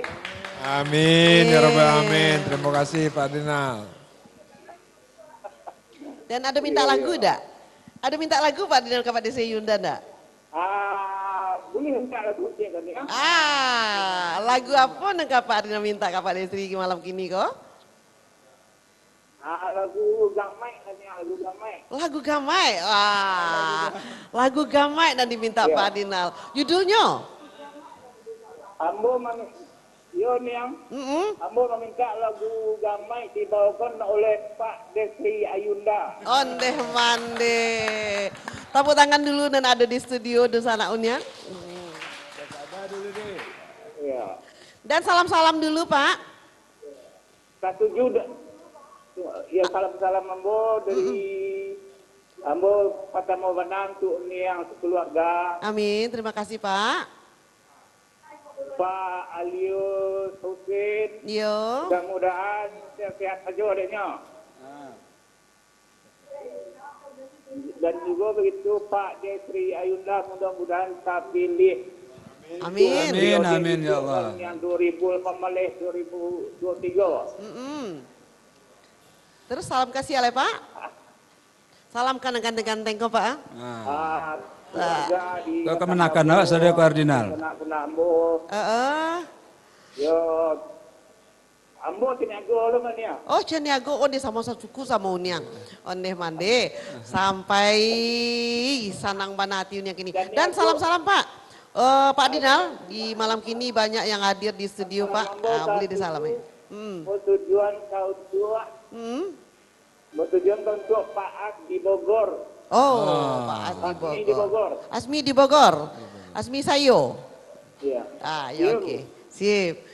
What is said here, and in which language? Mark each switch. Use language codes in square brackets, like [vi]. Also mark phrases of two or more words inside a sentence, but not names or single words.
[id] Amin [ar] يا رب العالمين. [id] Terima kasih Pak Dinal. Dan ada minta lagu enggak? Ada minta lagu Pak Dinal ke Pak Desri Ayunda enggak? Boleh minta lagu kan ya? Lagu apa nak Pak Dinal minta ke Pak Desri malam kini kok? Lagu Gamai katanya, lagu Gamai. Lagu Gamai. Lagu Gamai dan diminta Pak Dinal. Judulnya? [min] Ambo meminta lagu Gamai dibawakan oleh Pak Desri Ayunda. Ondeh mande. [id] Tepuk tangan dulu dan ada di studio Dusana Unyang. Iya. Dan salam-salam dulu Pak. [min] Ya salam-salam Ambo dari Ambo Patamo Banang untuk yang keluarga. [id] Amin, terima kasih Pak. Pak Alius Husin. Yo. Mudah-mudahan sehat saja adanya. Dan juga begitu Pak Desri Ayunda mudah-mudahan tak pilih. Amin. [ar] آمين يا الله. [id] Yang 2023. Terus salam kasih oleh Pak. Salam ganteng-ganteng kok Pak. Kau kemenakan awak saudara Pak Ardinal. [min] Yo Ambo Ceniago lo mania. Oh Ceniago, onde sama suku sama uniang. Onde mande sampai sanang banati uniang kini. [id] Dan salam-salam Pak. Pak Dinal, di malam kini banyak yang hadir di studio Pak. Boleh disalami. Tujuan tahun tua. Tujuan tahun tua Pak As di Bogor. Oh, Pak Asmi Asmi di Bogor. Asmi di Bogor. Asmi Sayo. Iya. Ya oke. Sip.